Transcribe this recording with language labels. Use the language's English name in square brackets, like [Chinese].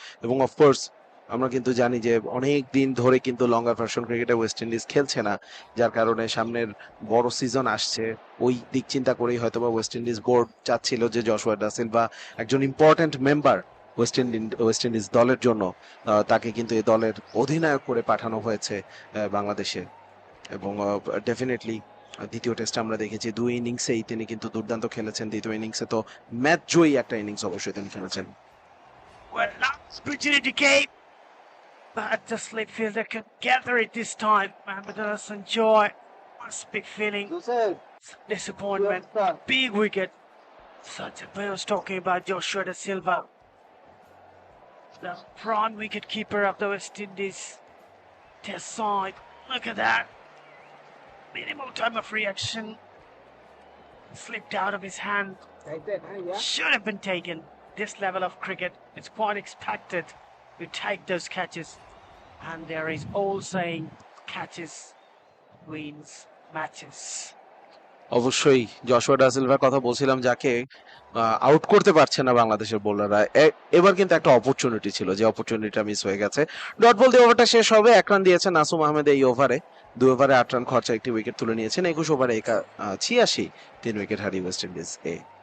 [Bangla] এবং অফকোর্স আমরা কিন্তু জানি যে অনেক দিন ধরে কিন্তু লঙ্গার ভার্সন ক্রিকেটে ওয়েস্ট ইন্ডিজ খেলছে না, যার কারণে সামনের বড় সিজন আসছে, ওই দিক চিন্তা করেই হয়তোবা ওয়েস্ট ইন্ডিজ বোর্ড চাচ্ছিল যে জশুয়া ডা সিলভা একজন ইম্পর্টেন্ট মেম্বার ওয়েস্ট ইন্ডিজ দলের জন্য, তাকে কিন্তু এই দলের অধিনায়ক করে পাঠানো হয়েছে বাংলাদেশে। এবং ডেফিনেটলি দ্বিতীয় টেস্টে আমরা দেখেছি 2 ইনিংসেই তিনি কিন্তু দুর্দান্ত খেলেছেন। দ্বিতীয় ইনিংসে তো ম্যাচ জয়ী একটা ইনিংস অবশ্যই তিনি খেলেছেন। [English] Well, last opportunity came, but the slip fielder could gather it this time. Mohammedul Hasan Joy, must be feeling disappointment. Big wicket. Such a player was talking about Joshua Da Silva, the prime wicket keeper of the West Indies test side. Look at that. Minimal time of reaction. Slipped out of his hand. Should have been taken. This level of cricket, it's quite expected to take those catches. And there is old saying, catches wins matches. [Bangla] অবশ্যই Joshua ডা silver কথা বলছিলাম, যাকে out করতে পারছে না বাংলাদেশের বোলাররা। এবার কিন্তু একটা অপরচুনিটি ছিল, যে অপরচুনিটিটা মিস হয়ে গেছে। ডট বল দিয়ে ওভারটা শেষ হবে। 1 রান দিয়েছেন নাসুম আহমেদ এই ওভারে। 2 ওভারে 8 রান খরচা, 1টি উইকেট তুলে নিয়েছেন। 21 ওভারে 86, 3 উইকেট হারিয়ে ওয়েস্ট ইন্ডিজ এ।